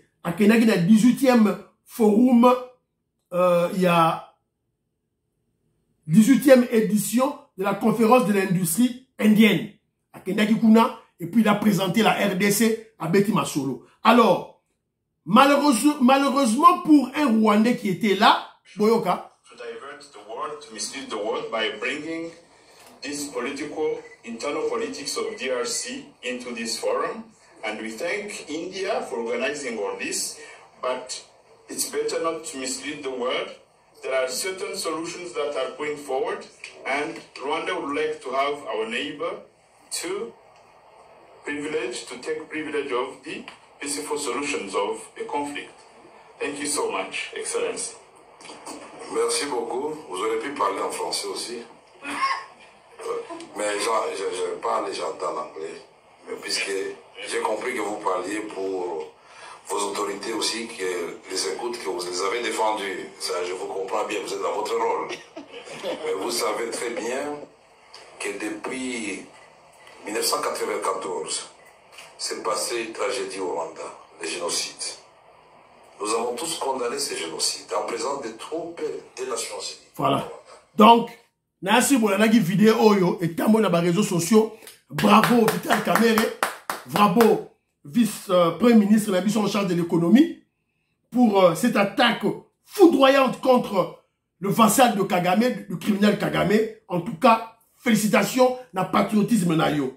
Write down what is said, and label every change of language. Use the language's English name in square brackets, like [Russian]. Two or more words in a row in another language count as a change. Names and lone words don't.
[French] À Kenagina 18e forum, il y a 18e édition de la conférence de l'industrie indienne. À Kenagikuna, et puis il a présenté la RDC à Betty Masolo. Alors, malheureusement pour un Rwandais qui était là, Boyoka, [English] to divert the world, to mislead the world by bringing this internal politics of DRC into this forum. And we thank India for organizing all this, but it's better not to mislead the world. There are certain solutions that are going forward, and Rwanda would like to have our neighbor to take privilege of the peaceful solutions of a conflict. Thank you so much, Excellency. [French] Merci beaucoup. Vous aurez pu parler en français aussi. Mais je parle et j'entends l'anglais. Puisque j'ai compris que vous parliez pour vos autorités aussi, que les écoutes, que vous les avez défendues. Ça, je vous comprends bien, vous êtes dans votre rôle. Mais vous savez très bien que depuis 1994, s'est passé une tragédie au Rwanda, le génocide. Nous avons tous condamné ce génocide en présence des troupes des Nations Unies. Voilà. [Lingala] Donc, Nancy Bolanagi vidéo yo et tambo na ba [French] réseaux sociaux. Bravo Vital Kamerhe. Bravo vice-premier ministre la mission en charge de l'économie pour cette attaque foudroyante contre le vassal de Kagame, le criminel Kagame. En tout cas, félicitations [Lingala] na patriotisme na yo.